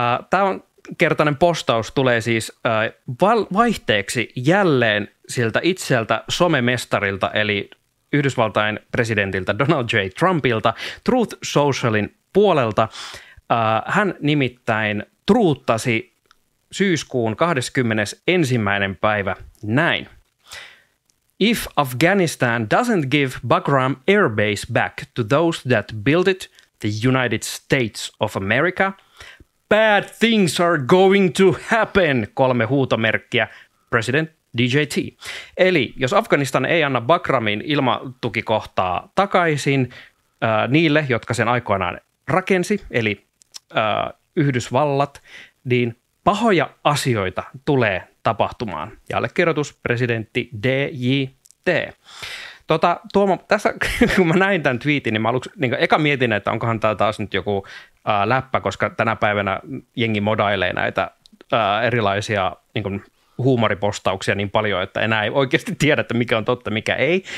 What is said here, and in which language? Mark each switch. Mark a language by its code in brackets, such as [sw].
[fi] Tämä on kertainen postaus tulee siis vaihteeksi jälleen siltä itseltä somemestarilta, eli Yhdysvaltain presidentiltä Donald J. Trumpilta, Truth Socialin puolelta. Hän nimittäin truuttasi syyskuun 21. päivä näin. [en] If Afghanistan doesn't give Bagram Air Base back to those that built it, the United States of America, bad things are going to happen, [fi] 3 huutomerkkiä, [en] President DJT. [fi] Eli jos Afganistan ei anna Bagramin ilmatukikohtaa takaisin niille, jotka sen aikoinaan rakensi, eli Yhdysvallat, niin pahoja asioita tulee tapahtumaan. Ja allekirjoitus presidentti DJT. Tuomo, tässä kun mä näin tämän tweetin, niin mä aluksi niin eka mietin, että onkohan tämä taas nyt joku läppä, koska tänä päivänä jengi modailee näitä erilaisia niin huumoripostauksia niin paljon, että enää ei oikeasti tiedä, että mikä on totta, mikä ei.